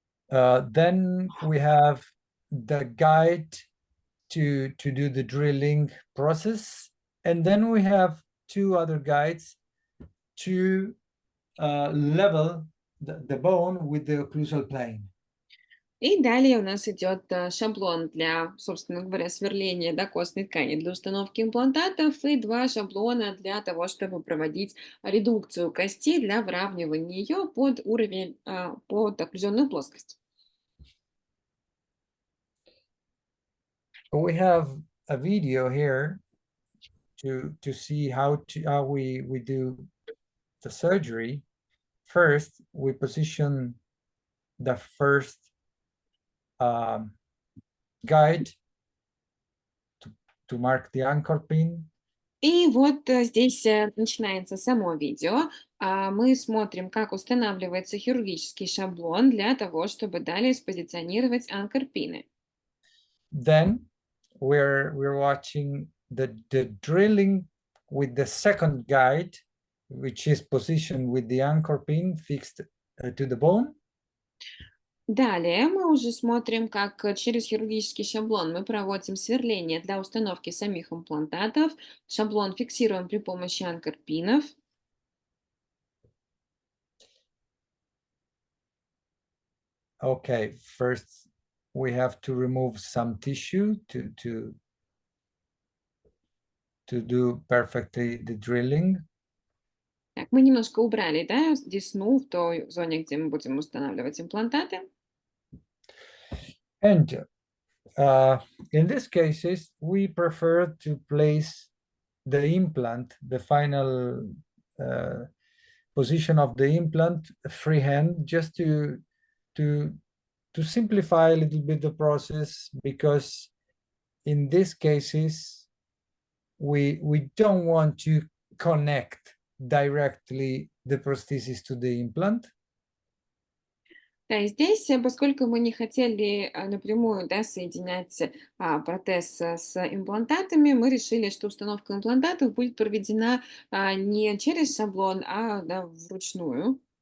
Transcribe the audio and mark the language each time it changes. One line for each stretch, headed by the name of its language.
English: Then we have the guide to do the drilling process, and then we have two other guides to level the bone with the occlusal plane.
Russian: И далее у нас идет шаблон для, собственно говоря, сверления, да, костной ткани для установки имплантатов и два шаблона для того, чтобы проводить редукцию кости для выравнивания ее под уровень, под окклюзионную плоскость.
English: We have a video here to see how we do the surgery. First, we position the first guide to mark the anchor pin.
Russian: И вот здесь начинается само видео. Мы смотрим, как устанавливается хирургический шаблон для того, чтобы далее спозиционировать анкор-пины.
English: Then we're watching the drilling with the second guide, which is positioned with the anchor pin fixed to the bone.
Russian: Далее мы уже смотрим, как через хирургический шаблон мы проводим сверление для установки самих имплантатов. Шаблон фиксируем при помощи анкор-пинов.
English: Okay, first we have to remove some tissue to do perfectly the drilling.
Russian: Так, мы немножко убрали, да, десну в той зоне, где мы будем устанавливать имплантаты.
English: And in these cases, we prefer to place the implant, the final position of the implant freehand, just to simplify a little bit the process, because in these cases we don't want to connect directly the prosthesis to the implant.
Russian: Да, и здесь, поскольку мы не хотели напрямую, да, соединять протез с имплантатами, мы решили, что установка имплантатов будет проведена не через шаблон, а да, вручную.